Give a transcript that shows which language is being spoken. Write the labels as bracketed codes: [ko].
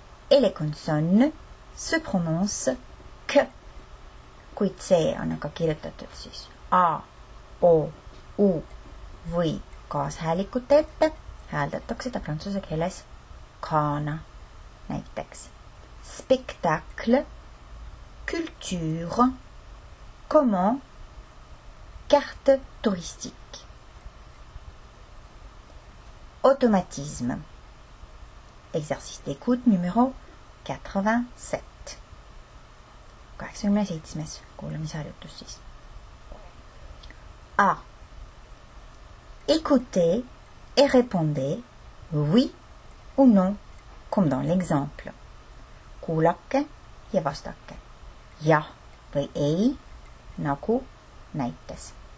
[fr] et les consonnes se prononcent que. [et] Kuid see on aga kirjutatud siis A, O, U või kaashäälikute ette, hääldatakse ta prantsuse keeles kana. Näiteks spectacle, culture, comment, carte touristique. [fr] Automatisme. Exercice d'écoute numéro 87. 87. [et] kuulamisharjutus siis. A. [fr] Écoutez et répondez oui ou non, comme dans l'exemple. [et] Kuulake ja vastake jah või ei, nagu näites.